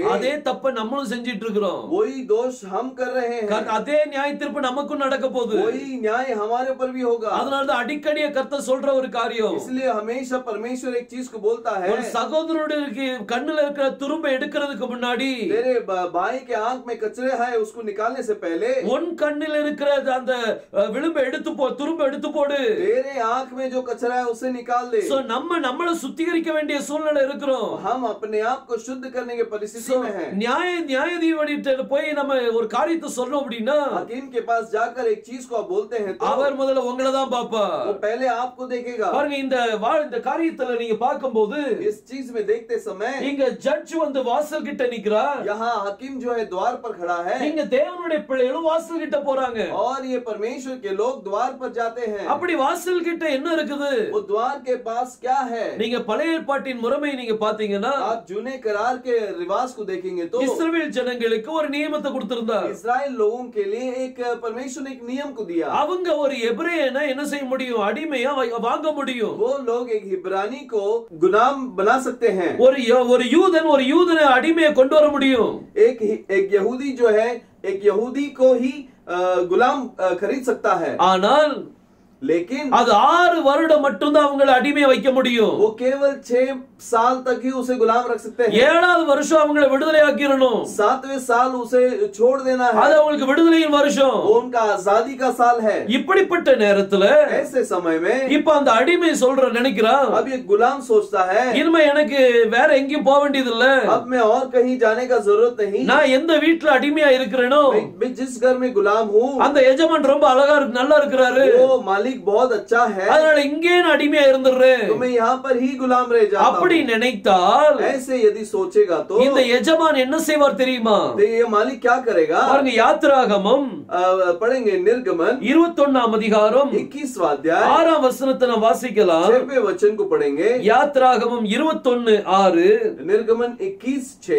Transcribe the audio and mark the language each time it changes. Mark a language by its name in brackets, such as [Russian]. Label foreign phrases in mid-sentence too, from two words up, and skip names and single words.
[Tamil] அதே தப்ப நம்மளும் செஞ்சிட்டு இருக்கிறோம். [Hindi] वही दोष हम कर रहे हैं। [Tamil] அதே நியாய தீர்ப்பு நமக்கும் நடக்க போகுது. [Hindi] वही न्याय हमारे ऊपर भी होगा। [Tamil] அதனால தான் அடிக்கடி கர்த்தர் சொல்ற ஒரு காரியம், [Hindi] इसलिए हमेशा परमेश्वर एक चीज को बोलता है, [Tamil] ஒரு சகோதரனுடைய கண்ணுல இருக்கிற துரும்பை எடுக்கிறதுக்கு முன்னாடி, [Hindi] तेरे भाई के आंख में कचरे है उसको निकालने से पहले [Tamil] உன் கண்ணில் இருக்கிற அந்த விளிம்பை எடுத்து போ, துரும்பை எடுத்து போடு. [Hindi] तेरे आंख में जो कचरा है उसे निकाल दे। [Tamil] சோ நம்மள சுத்திகரிக்க வேண்டிய சூழ்நிலை இருக்கிறோம். [Hindi] हम अपने आप को शुद्ध करने की परिस्थिति में हैं। [Tamil] நியாயாதிபதியிட்ட போய் நம்ம ஒரு காரியத்தை சொல்றோம் அப்படின்னா, [Hindi] हकीम के पास जाकर एक चीज को आप बोलते हैं तो [Tamil] அவர் முதல்ல உங்களை தான் பாப்பார். [Hindi] वो पहले आपको देखेगा। [Tamil] பாருங்க, இந்த காரியத்துல நீங்க பார்க்கும்போது, [Hindi] इस चीज में देखते समय [Tamil] இங்க ஜட்ஜ் வந்து வாசல் கிட்ட நிக்கிறார். [Hindi] यहाँ हकीम जो है द्वार पर खड़ा है, [Tamil] இங்க தேவனுடைய பிள்ளைகளும் வாசல் கிட்ட போறாங்க. [Hindi] और ये परमेश्वर के लोग द्वार पर जाते हैं। [Tamil] அப்படி வாசல் கிட்ட என்ன இருக்குது? [Hindi] वो द्वार के पास क्या है? [Tamil] நீங்க பழைய ஏற்பாட்டின் முறைமை நீங்க பாத்தீங்கன்னா, [Hindi] आप जूने करार के रिवाज को देखेंगे तो [Tamil] இஸ்ரவேல் ஜனங்களுக்கு ஒரு நியமத்தை கொடுத்திருந்தார். [Hindi] इस्राएल लोगों के लिए एक परमेश्वर ने एक नियम को दिया। [Tamil] அவங்க ஒரு எபிரேயனை என்ன செய்ய முடியும்? அடிமையா வாங்க முடியும். [Hindi] वो लोग एक हिब्रानी को गुलाम बना सकते हैं। [Tamil] ஒரு யூதனை அடிமையை கொண்டு வர முடியும். [Hindi] एक यहूदी जो है एक यहूदी को ही गुलाम खरीद सकता है, [Tamil] ஆனால் [Hindi] लेकिन [Tamil] அது 6 வருடம் மட்டும் தான் அவங்களை அடிமையை வைக்க முடியும். [Hindi] वो केवल 6 साल तक ही उसे गुलाम रख सकते हैं। [Tamil] 7வது வருஷம் அவங்களை விடுதலை ஆக்கிரணும். [Hindi] 7वें साल उसे छोड़ देना है। [Tamil] அது அவங்களுக்கு விடுதலையின் வருஷம். [Hindi] वो उनका आजादी का साल है। [Tamil] இப்படிப்பட்ட நேரத்துல [Hindi] ऐसे समय में [Tamil] இப்ப அந்த அடிமை நினைக்கிறான், [Hindi] अब ये गुलाम सोचता है, [Tamil] இனிமே எனக்கு வேற எங்கேயும் போக வேண்டியது இல்ல, [Hindi] अब मैं और कहीं जाने का जरूरत नहीं। [Tamil] நான் எந்த வீட்டுல அடிமையா இருக்கிறேனோ, [Hindi] मैं जिस घर में गुलाम हूँ [Tamil] அந்த எஜமான் ரொம்ப அழகா நல்லா இருக்கிறாரு, [Hindi] वो मालिक बहुत अच्छा है, [Tamil] அதனால இங்கே நான் அடிமையா இருந்துறேன். [Hindi] तो मैं यहाँ पर ही गुलाम रह जाता हूँ। [Tamil] அப்படி நினைத்தால் [Hindi] ऐसे यदि सोचेगा तो [Tamil] இந்த எஜமான் என்ன செய்வார் தெரியுமா? [Hindi] तो ये मालिक क्या करेगा? [Tamil] பாருங்க, யாத்திராகமம் [Hindi] पढ़ेंगे निर्गमन [Tamil] 21ஆம் அதிகாரம் [Hindi] 21वां अध्याय [Tamil] 6ஆம் वचனத்தை நாம் வாசிக்கலாம். [Hindi] 6वें वचन को पढ़ेंगे। [Tamil] யாத்திராகமம் 21:6. [Hindi] निर्गमन 21:6